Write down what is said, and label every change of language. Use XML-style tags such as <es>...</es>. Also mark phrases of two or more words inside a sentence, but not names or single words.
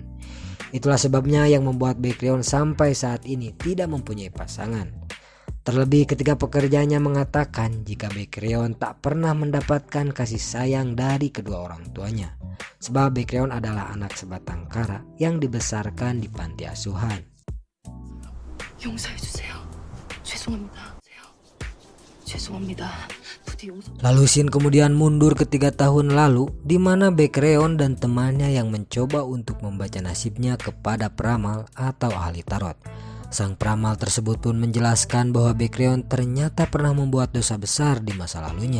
<id>Itulah sebabnya yang membuat Baekhyun sampai saat ini tidak mempunyai pasangan. Terlebih ketika pekerjaannya mengatakan jika Baekhyun tak pernah mendapatkan kasih sayang dari kedua orang tuanya. Sebab Baekhyun adalah anak sebatang kara yang dibesarkan di panti asuhan.</id> <ko>용서해주세요. 죄송합니다. 죄송합니다.</ko> <id>Lalu Shin kemudian mundur ke 3 tahun lalu, di mana Baekhyun dan temannya yang mencoba untuk membaca nasibnya kepada peramal atau ahli tarot. Sang peramal tersebut pun menjelaskan bahwa Baekhyun ternyata pernah membuat dosa besar di masa lalunya.</id>